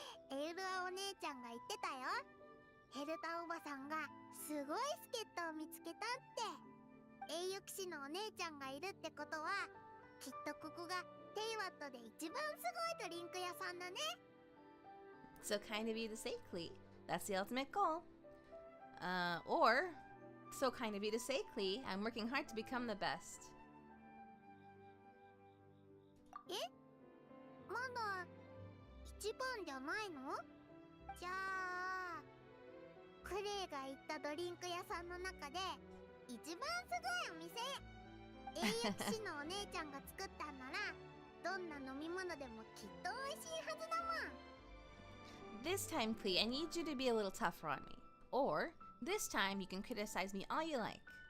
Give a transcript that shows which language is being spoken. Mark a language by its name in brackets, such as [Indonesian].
[Japanese] エルアお姉ちゃんが言ってたよ。ヘルタおばさんがすごい助っ人を見つけたって。栄誉騎士のお姉ちゃんがいるってことは、きっとここがテイワットで一番すごいドリンク屋さんだね。 [English] So kind of you to say, Klee. That's the ultimate goal. Or, so kind of you to say, Klee, I'm working hard to become the best. [Japanese] え？まだ一番じゃないの？じゃあ、クレイが行ったドリンク屋さんの中で一番すごいお店。栄誉騎士のお姉ちゃんが作ったんなら、どんな飲み物でもきっと美味しいはずだもん。 [English] This time, Klee, I need you to be a little tougher on me. Or, this time you can criticize me all you like.